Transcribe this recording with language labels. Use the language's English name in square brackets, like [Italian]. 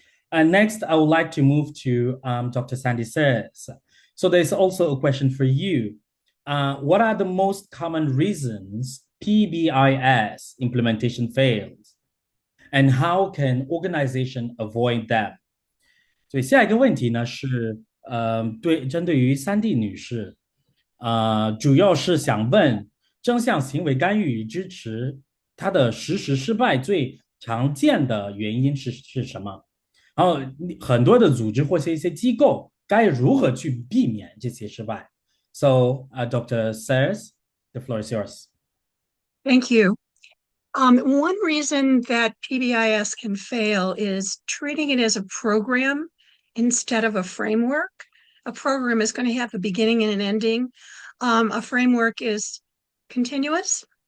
[English] And next, I would like to move to Dr. Sandy Says. So there's also a question for you. What are the most common reasons PBIS implementation fails? And how can organization avoid them? [Chinese] 所以下一个问题呢是，针对于3D 女士，主要是想问正向行为干预与支持，它的实施失败最常见的原因是什么？然后很多的组织或是一些机构该如何去避免这些失败？ [English] So, Dr. Sayers, the floor is yours. Thank you. One reason that PBIS can fail is treating it as a program instead of a framework. A program is going to have a beginning and an ending. A framework is continuous.